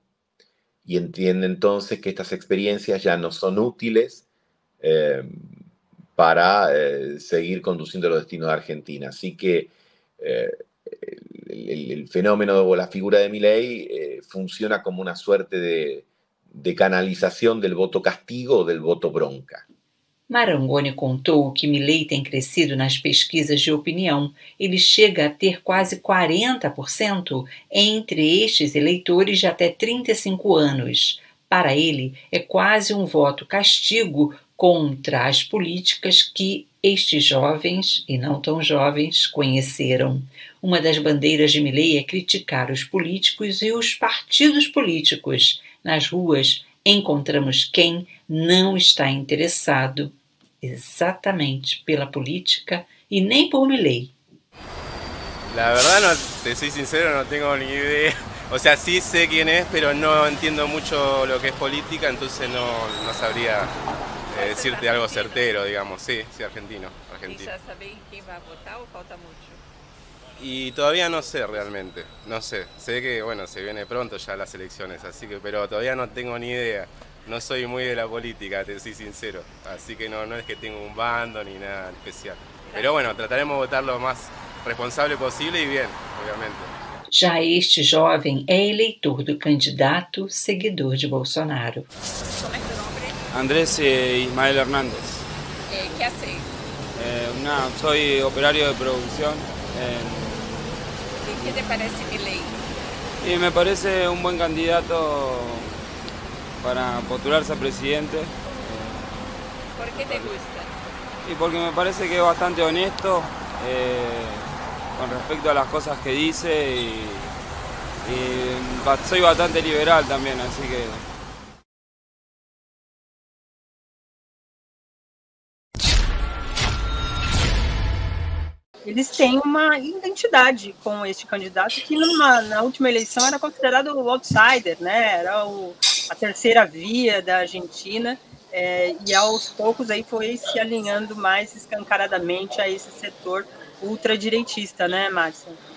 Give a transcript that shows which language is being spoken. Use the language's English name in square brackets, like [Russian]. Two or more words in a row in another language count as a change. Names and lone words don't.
[Spanish] Y entiende entonces que estas experiencias ya no son útiles para seguir conduciendo los destinos de Argentina. Así que el fenómeno o la figura de Milei funciona como una suerte de canalización del voto castigo o del voto bronca. [Portuguese] Marangoni contou que Milei tem crescido nas pesquisas de opinião. Ele chega a ter quase 40% entre estes eleitores de até 35 anos. Para ele, é quase um voto castigo contra as políticas que estes jovens, e não tão jovens, conheceram. Uma das bandeiras de Milei é criticar os políticos e os partidos políticos. Nas ruas, encontramos quem não está interessado exatamente pela política y nem por Milei. [Spanish] La verdad, no, te soy sincero, no tengo ni idea. O sea, sí sé quién es, pero no entiendo mucho lo que es política, entonces no sabría decirte algo certero, digamos. Sí, argentino. ¿Y ya sabéis quién va a votar o falta mucho? Y todavía no sé realmente, no sé. Sé que, bueno, se viene pronto ya las elecciones, así que, pero todavía no tengo ni idea. No soy muy de la política, te soy sincero. Así que no es que tengo un bando ni nada especial. Pero bueno, trataremos de votar lo más responsable posible y bien, obviamente. [Portuguese] Já este jovem é eleitor do candidato seguidor de Bolsonaro. Como é teu nome? [Spanish] Andrés Ismael Hernández. ¿Qué haces? Soy operario de producción ¿Y qué te parece Milei? y me parece un buen candidato para postularse a presidente. ¿Por qué te gusta? Y porque me parece que es bastante honesto con respecto a las cosas que dice y soy bastante liberal también, así que... [Portuguese] Eles têm uma identidade com este candidato que na última eleição era considerado o outsider, né? Era a terceira via da Argentina, e aos poucos aí foi se alinhando mais escancaradamente a esse setor ultradireitista, né, Márcia?